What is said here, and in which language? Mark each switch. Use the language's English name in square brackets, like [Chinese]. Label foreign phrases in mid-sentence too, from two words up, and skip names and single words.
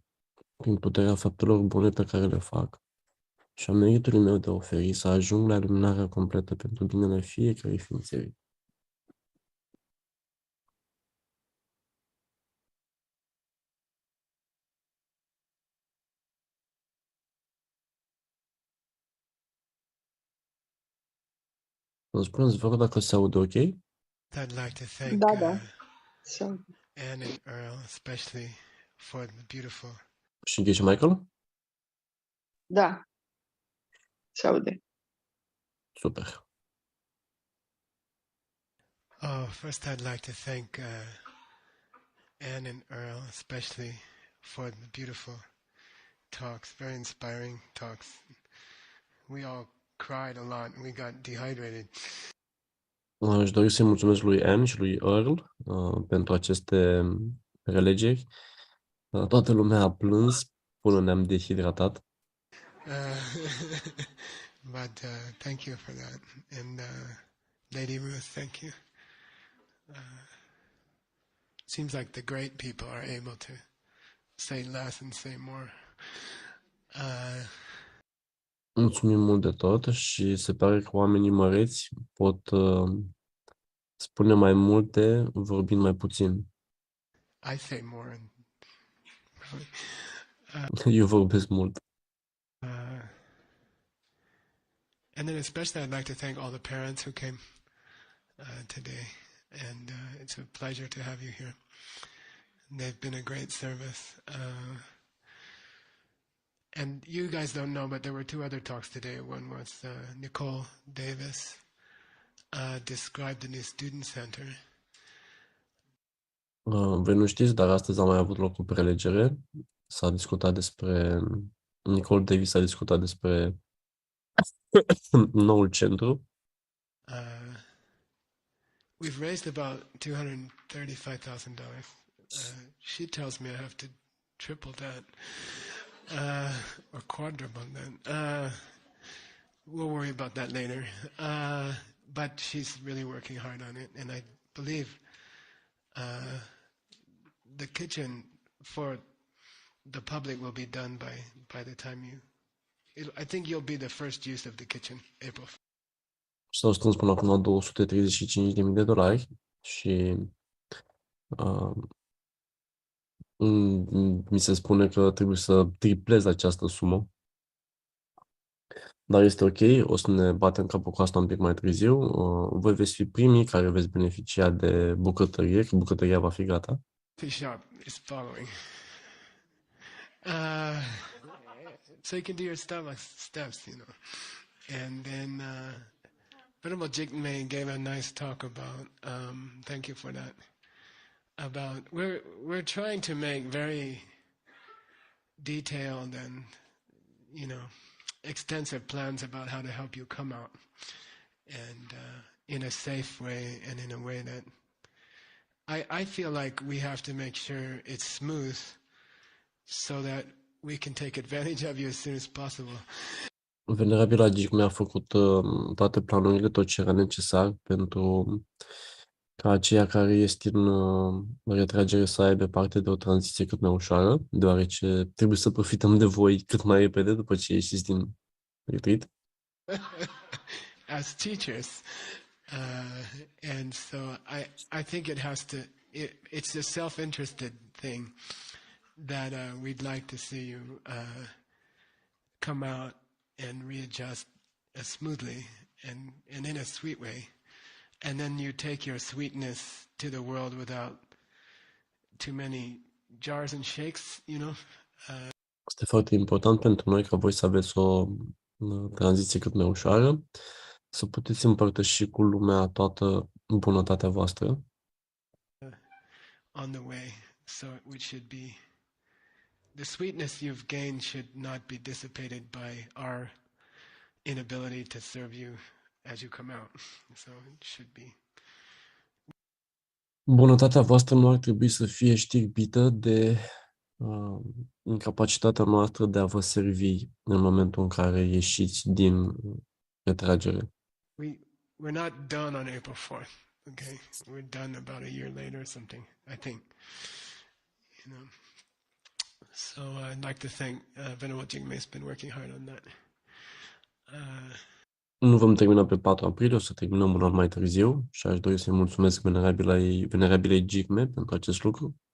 [Romanian] Prin puterea faptelor bune pe care le fac și a meritului meu de a oferi, să ajung la iluminarea completă pentru binele fiecărei ființe vii. Vă spuneți, vă rog, dacă se aude ok? [English] I'd like to thank [Romanian] Da. Sunt. [English] Anne and Earl, especially for the beautiful. [Romanian] Și încheie și Michael? Da. Se aude. Super. [English] First, I'd like to thank Anne and Earl, especially for the beautiful talks, very inspiring talks. We all cried a lot. We got dehydrated. [Romanian] Aș dori să-i mulțumesc lui Anne și lui Earl pentru aceste prelegeri. Toată lumea a plâns până ne-am dehidratat. [English] But thank you for that. And Lady Ruth, thank you. Seems like the great people are able to say less and say more. [Romanian] Mulțumim mult de tot și se pare că oamenii măreți pot spune mai multe vorbind mai puțin. [English] I say more. [Romanian] Eu vorbesc mult. [English] And then especially I'd like to thank all the parents who came today. And it's a pleasure to have you here. They've been a great service. And you guys don't know, but there were 2 other talks today. One was Nicole Davis described the new student center. [Romanian] Voi nu știți, dar astăzi a mai avut loc o prelegere. S-a discutat despre... Nicole Davis a discutat despre noul centru. [English] We've raised about $235,000. She tells me I have to triple that or quadruple that. We'll worry about that later. But she's really working hard on it, and I believe the kitchen for the public will be done by the time I think you'll be the first use of the kitchen, April. [Romanian] S-au strâns până acum $235.000 și mi se spune că trebuie să triplez această sumă. Dar este ok, o să ne batem capul cu asta un pic mai târziu. Voi veți fi primii care veți beneficia de bucătărie, că bucătăria va fi gata. [English] Coffee shop is following. so you can do your steps, you know. And then Venerable Jigme gave a nice talk about. Thank you for that. About we're trying to make very detailed and extensive plans about how to help you come out, and in a safe way and in a way that I feel like we have to make sure it's smooth so that we can take advantage of you as soon as possible. [Romanian] Venerabila Gic mi-a făcut toate planurile, tot ce era necesar pentru ca aceia care este în retragere să aibă parte de o tranziție cât mai ușoară, deoarece trebuie să profităm de voi cât mai repede după ce ieșiți din retreat. [English] As teachers, and so I think it has to. It's a self-interested thing that we'd like to see you come out and readjust smoothly and in a sweet way, and then you take your sweetness to the world without too many jars and shakes, [Romanian] Este foarte important pentru noi ca voi să aveți o tranziție cât mai ușoară, să puteți împărtăși cu lumea toată bunătatea voastră. [English] On the way, so it should be the sweetness you've gained should not be dissipated by our inability to serve you as you come out. So it should be. [Romanian] Bunătatea voastră nu ar trebui să fie știrbită de incapacitatea noastră de a vă servi în momentul în care ieșiți din retragere. [English] We're not done on April 4th, okay? We're done about a year later or something, I think. So I'd like to thank Venerable Jigme has been working hard on that. [Romanian] Nu vom termina pe 4 aprilie, o să terminăm un an mai târziu și aș dori să-i mulțumesc Venerabilei Jigme pentru acest lucru.